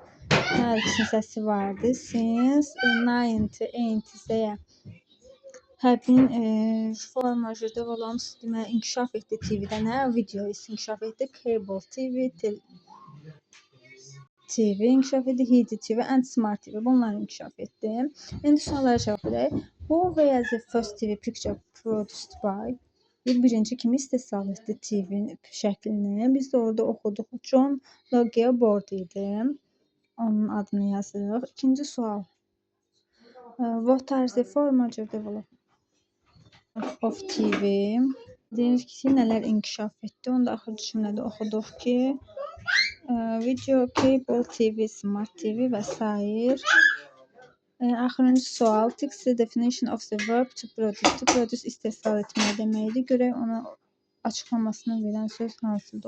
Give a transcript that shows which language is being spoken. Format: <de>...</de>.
<az>Hər ikisinin səsi vardı.</az> <en>Since</en> <az>1980'ye həmin formajı</az> <en>developments</en> <az>deməli inkişaf etdi TV-də nə? Video inkişaf etdi. Cable TV inkişaf etdi.</az> <en>HD TV and Smart TV</en> <az>bunlar inkişaf etdi. İndi suallara cavab verək.</az> <en>Who was the first TV picture produced by?</en> <az>Birinci kimi istehsal etdi TV şəklini. Biz də orada oxuduq. John Logie Baird idi. Onun adını yazırıq. İkinci sual.</az> <en>What are the four major developments of TV?</en> <az>Deyir ki, nələr inkişaf etdi? Onu da axırıncı cümlədə oxuduq ki, video, cable TV, smart TV və s. Axırıncı sual.</az> <en>Fix the definition of the verb to produce. To produce</en> <az>istehsal etmək deməkdir. Görək ona açıqlamasını verən söz hansıdır?</az>